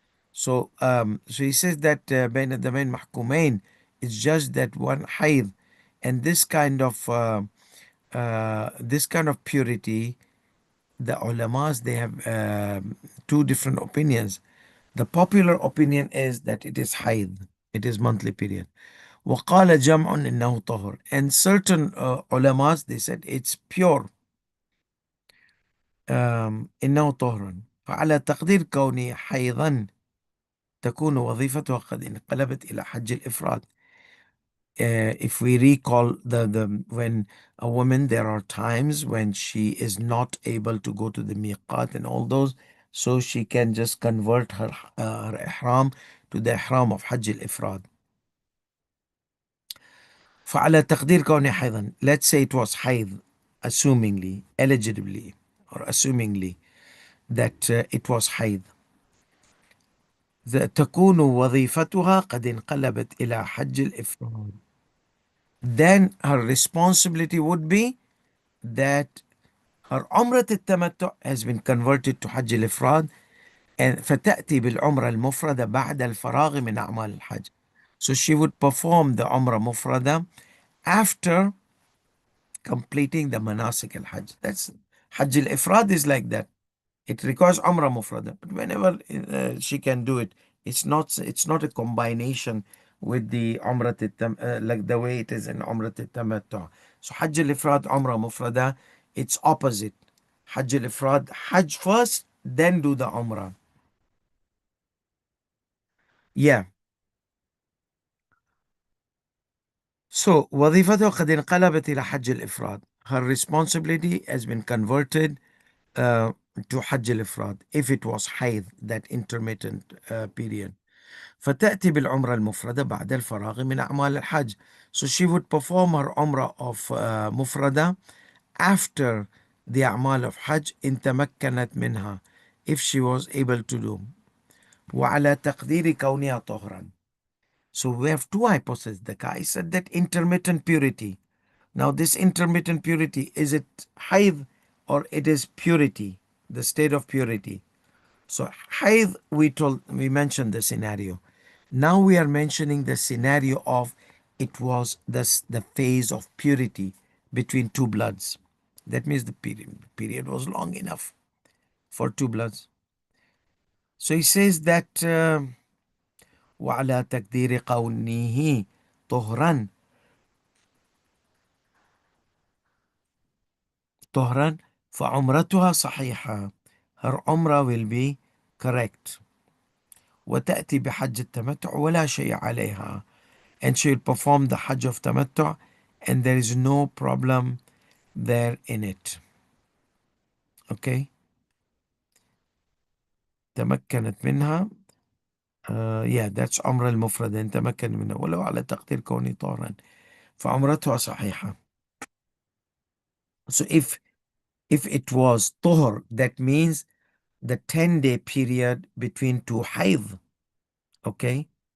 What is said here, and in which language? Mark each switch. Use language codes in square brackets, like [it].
[en] So he says that [ar] بين الدمين محكومين, [en] it's just that one haid, and this kind of purity, the ulamas, they have two different opinions. The popular opinion is that it is haid, it is monthly period. [ar] وقال جمع إنه طهر, [en] and certain ulamas, they said it's pure. [ar] إنه طهر فعلى تقدير كوني حيضا تكون وظيفتها قد انقلبت إلى حج الإفراد. [en] If we recall the when a woman, there are times when she is not able to go to the miqat and all those, so she can just convert her ihram to the ihram of Hajj al-Ifrad. [ar] فعلى تقدير كوني حيضا, [en] let's say it was [ar] حيض, [en] assumingly, eligibly, or assumingly that it was [ar] حيض, تكون وظيفتها قد انقلبت إلى حج الإفراد. [en] Then her responsibility would be that her [ar] عمرة التمتع [en] has been converted to حج الإفراد, and [ar] فتأتي بالعمرة المفردة بعد الفراغ من أعمال الحج. [en] So she would perform the [ar] عمرة مفردة [en] after completing the manasik al-Hajj. That's Hajj al-Ifrad is like that. It requires Umrah Mufrada, but whenever she can do it, it's not a combination with the like the way it is in Umrah al-Tamattu. So Hajj al-Ifrad, Umrah Mufrada, it's opposite. Hajj al-Ifrad, Hajj first, then do the Umrah. Yeah. [ar] So وظيفته قد انقلبت إلى حج الإفراد. [en] Her responsibility has been converted uh, to Hajj al-Ifrad if it was hayd, that intermittent period. [ar] فتأتي بالعمرة المفردة بعد الفراغ من أعمال الحج. [en] So she would perform her umrah of مفردة after the أعمال of Hajj [ar] إن تمكنت منها, [en] if she was able to do. [ar] وعلى تقدير كونها طهرا. [en] So we have two hypotheses. The guy said that intermittent purity. Now this intermittent purity, is it hayd or it is purity, the state of purity? So hayd, we mentioned the scenario. Now we are mentioning the scenario of it was the phase of purity between two bloods. That means the period was long enough for two bloods. So he says that [ar] وعلى تقدير قوله طهرا طهرا فعمرتها صحيحة. [en] Her umrah will be correct. [ar] وتأتي بحج التمتع ولا شيء عليها, [en] and she will perform the Hajj of Tamattu, and there is no problem there in it. Okay. [ar] تمكنت منها. [en] Yeah, that's عمرة المفردة. [ar] إن تمكن منها ولو على تقدير كوني طهرا فعمرتها صحيحة. [en] So if it was طهر, that means the 10-day period between two hayd. Okay.